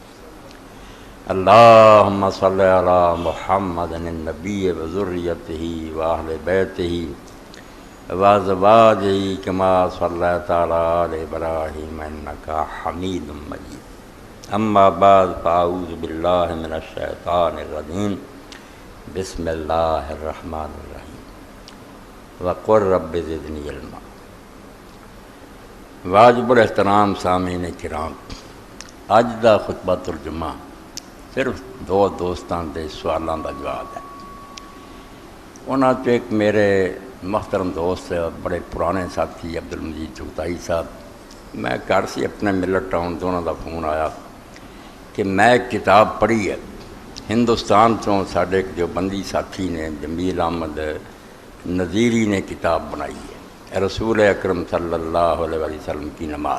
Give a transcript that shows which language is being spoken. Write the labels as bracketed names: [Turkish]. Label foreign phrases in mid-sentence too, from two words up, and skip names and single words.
[Arabic] اللهم صل على محمد النبي وذريته وأهل بيته وأزواجه كما صليت على آل إبراهيم إنك حميد مجيد. أما بعد فأعوذ بالله من الشيطان الرجيم. بسم الله الرحمن الرحيم. وقل رب زدني علما. [Punjabi] واجب الاحترام سامعین کرام، اج دا خطبہ ترجمہ صرف دو دوستاں دے سوالاں دا جواب ہے۔ انہاں چ ایک میرے محترم دوست بڑے پرانے ساتھی عبدالمجید چغتائی صاحب، میں گھر سے اپنے ملٹ ٹاؤن تو انہاں دا فون آیا کہ میں ایک کتاب پڑھی ہے ہندوستان چوں، ساڈے ایک دیوبندی ساتھی نے جمیل احمد نظیری نے کتاب بنائی ہے، رسول اکرم صلی اللہ علیہ وسلم کی نماز۔